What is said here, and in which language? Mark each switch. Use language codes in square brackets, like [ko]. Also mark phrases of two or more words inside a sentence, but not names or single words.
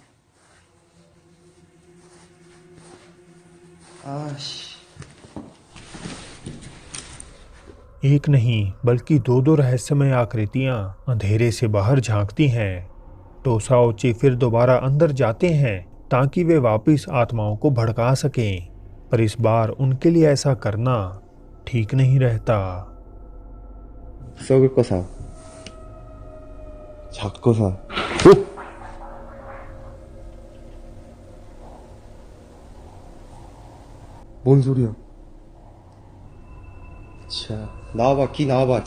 [ko] 아씨. [hi] एक नहीं बल्कि दो दो रहस्यमय आकृतियां अंधेरे से बाहर झांकती हैं। टोसा ओची फिर दोबारा अंदर जाते हैं ताकि वे वापस आत्माओं को भड़का सकें, पर इस बार उनके लिए ऐसा करना ठीक नहीं रहता। [ko] 썩을 거사. 작거사. 뭔 소리야? 자, 나와봐, 기 나와봐.